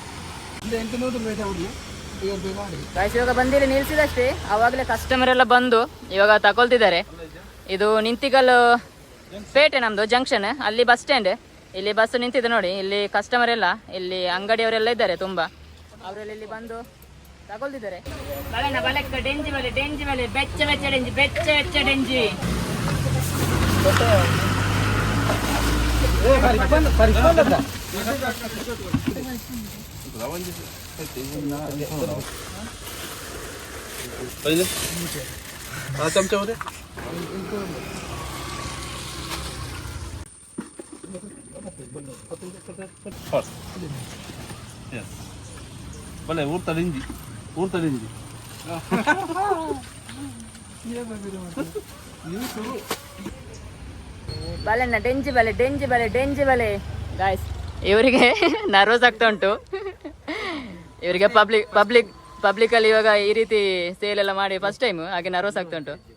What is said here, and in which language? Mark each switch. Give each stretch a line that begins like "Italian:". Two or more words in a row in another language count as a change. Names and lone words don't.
Kannada: ಗಾಯ್ಸ್, ಇವಾಗ ಬಂದಿಲ್ಲಿ ನಿಲ್ಸಿದಷ್ಟೇ, ಅವಾಗಲೇ ಕಸ್ಟಮರ್ ಎಲ್ಲ ಬಂದು ಇವಾಗ ತಗೊಳ್ತಿದ್ದಾರೆ. ಇದು ನಿಂತಿಕಲ್ಲು ಪೇಟೆ, ನಮ್ದು ಜಂಕ್ಷನ್. ಅಲ್ಲಿ ಬಸ್ ಸ್ಟ್ಯಾಂಡ್, ಇಲ್ಲಿ ಬಸ್ ನಿಂತಿದೆ ನೋಡಿ. ಇಲ್ಲಿ ಕಸ್ಟಮರ್ ಎಲ್ಲ, ಇಲ್ಲಿ ಅಂಗಡಿಯವರೆಲ್ಲ ಇದ್ದಾರೆ ತುಂಬಾ. ಅವರೆಲ್ಲ ಇಲ್ಲಿ ಬಂದು ತಗೊಳ್ತಿದ್ದಾರೆ.
Tulu: ಡೆಂಜಿ ಬಲೆ, ಡೆಂಜಿ ಬಲೆ, ಬೆಚ್ಚ ಬೆಚ್ಚ ಡೆಂಜಿ, ಬೆಚ್ಚ ಬೆಚ್ಚ ಡೆಂಜಿ. ಚಮಚ ಹೋದೆ ಬಲೆ ಊರ್ತಡಿಂಜಿ ಊರ್ತಡಿಂಜಿ. ಬಲೆನ ಡೆಂಜಿ ಬಲೆ, ಡೆಂಜಿ ಬಲೆ, ಡೆಂಜಿ ಬಲೆ.
Kannada: ಗಾಯ್ಸ್, ಇವರಿಗೆ ನರ್ವಸ್ ಆಗ್ತಾ ಉಂಟು. ಇವರಿಗೆ ಪಬ್ಲಿಕ್ ಅಲ್ಲಿ ಇವಾಗ ಈ ರೀತಿ ಸೇಲ್ ಎಲ್ಲ ಮಾಡಿ ಫಸ್ಟ್ ಟೈಮ್, ಹಾಗೆ ನರ್ವಸ್ ಆಗ್ತಾ ಉಂಟು.